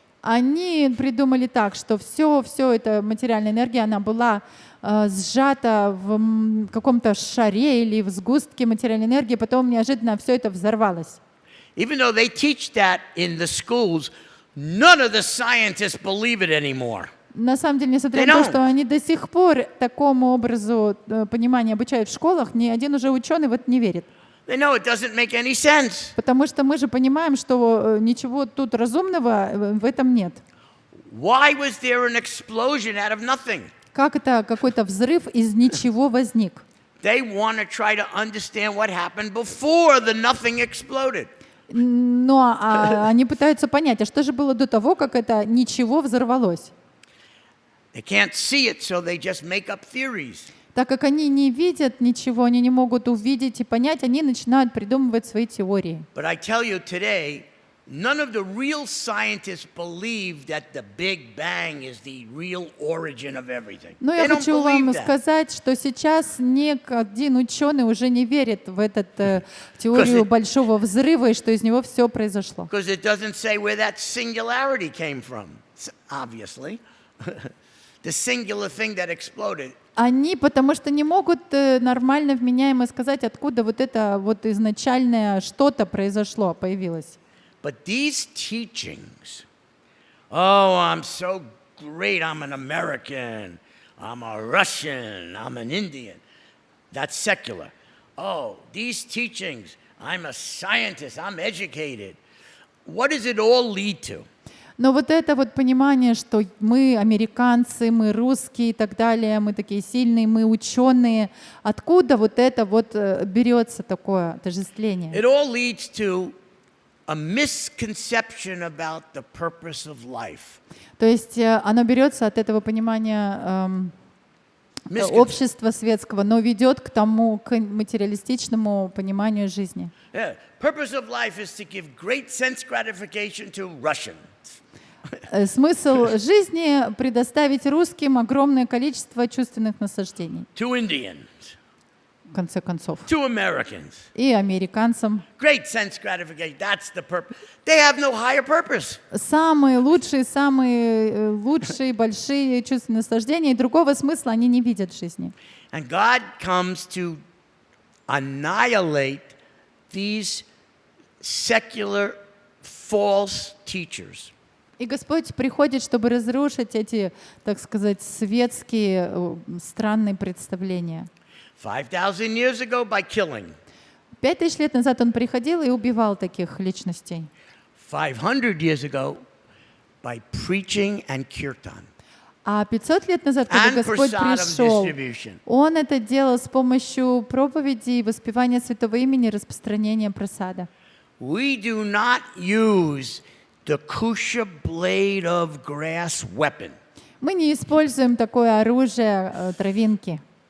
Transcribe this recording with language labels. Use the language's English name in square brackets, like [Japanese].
[Russian] Они придумали так, что все эта материальная энергия, она была сжата в каком-то шаре или в сгустке материальной энергии, потом неожиданно все это взорвалось. [English] Even though they teach that in the schools, none of the scientists believe it anymore. [Russian] На самом деле, несмотря на то, что они до сих пор такому образу понимания обучают в школах, ни один уже ученый в это не верит. [English] They know it doesn't make any sense. [Russian] Потому что мы же понимаем, что ничего тут разумного в этом нет. [English] Why was there an explosion out of nothing? [Russian] Как это какой-то взрыв из ничего возник? [English] They want to try to understand what happened before the nothing exploded. [Russian] Но они пытаются понять, а что же было до того, как это ничего взорвалось? [English] They can't see it, so they just make up theories. [Russian] Так как они не видят ничего, они не могут увидеть и понять, они начинают придумывать свои теории. [English] But I tell you today, none of the real scientists believe that the Big Bang is the real origin of everything. [Russian] Но [English] They [Russian] я [English] don't [Russian] хочу вам [English] believe that. [Russian] сказать, что сейчас ни один ученый уже не верит в эту теорию большого взрыва и что из него все произошло. [English] Because it doesn't say where that singularity came from, obviously. The singular thing that exploded. [Russian] Они потому что не могут нормально, вменяемо сказать, откуда вот это вот изначальное что-то произошло, появилось. [English] But these teachings, oh, I'm so great, I'm an American, I'm a Russian, I'm an Indian, that's secular. Oh, these teachings, I'm a scientist, I'm educated. What does it all lead to? [Russian] Но вот это вот понимание, что мы американцы, мы русские и так далее, мы такие сильные, мы ученые, откуда вот это вот берется такое отождествление? [English] It all leads to a misconception about the purpose of life. [Russian] То есть оно берется от этого понимания общества светского, но ведет к тому, к материалистичному пониманию жизни. [English] Yeah. Purpose of life is to give great sense gratification to Russians. [Russian] Смысл жизни — предоставить русским огромное количество чувственных наслаждений, [English] To Indians, [Russian] в конце концов, [English] to Americans. [Russian] и американцам. [English] Great sense gratification, that's the purpose. They have no higher purpose. [Russian] Самые лучшие большие чувственные наслаждения, и другого смысла они не видят в жизни. [English] And God comes to annihilate these secular false teachers. [Russian] И Господь приходит, чтобы разрушить эти, так сказать, светские странные представления. [English] 5,000 years ago by killing. [Russian] 5000 лет назад Он приходил и убивал таких личностей. [English] 500 years ago by preaching and kirtan. [Russian] А 500 лет назад, когда [English] and [Russian] Господь [English] prasadam [Russian] пришел, [English] distribution. [Russian] Он это делал с помощью проповеди, воспевания святого имени, распространения прасада. [English] We do not use the kusha blade of grass weapon. [Russian] Мы не используем такое оружие травинки.